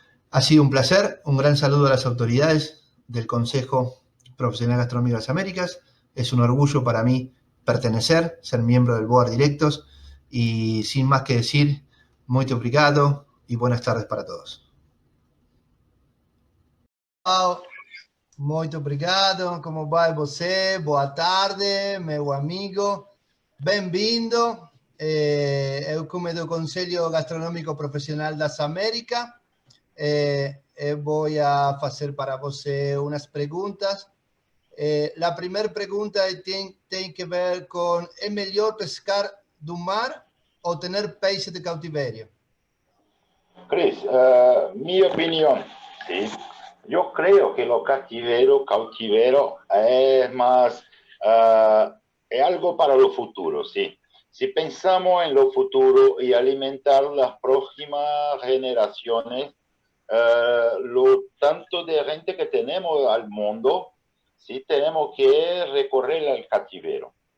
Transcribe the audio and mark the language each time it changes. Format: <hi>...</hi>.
<es>Ha sido un placer, un gran saludo a las autoridades del Consejo Profesional Gastronómico de las Américas. Es un orgullo para mí pertenecer, ser miembro del Board Directos y sin más que decir, muy obrigado y buenas tardes para todos.</es> <pt>Muito obrigado, como vai você? Boa tarde, meu amigo. Bem-vindo. Eu, como do Conselho Gastronômico Profissional das Américas, eu vou a fazer para você umas perguntas. A primeira pergunta tem que ver com: é melhor pescar do mar ou ter peixe de cautiverio?</pt> <es>Cris, mi opinión, ¿sí? Yo creo que lo cautiverio es más, es algo para lo futuro, ¿sí? Si pensamos en lo futuro y alimentar las próximas generaciones, lo tanto de gente que tenemos al mundo, sí tenemos que recorrer el cautiverio.</es>